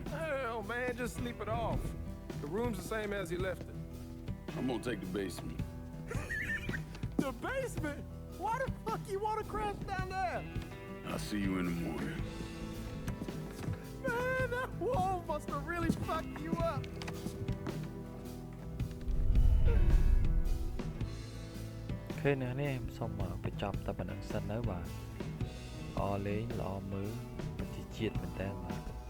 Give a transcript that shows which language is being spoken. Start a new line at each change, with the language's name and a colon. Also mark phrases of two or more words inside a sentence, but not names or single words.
English: Hell, man, just sleep it off. The room's the same as you left it. I'm gonna take the basement. the basement? Why the fuck you want to crash down there? I'll see you in the morning. Man, that wall must have really fucked you up.
Khmer: ឃើញនៅនេះសូមបញ្ចប់តែប៉ុណ្្នឹងសិននៅបាទល្អលេងល្អមើលប្រជាជាតិមែនតើបាទ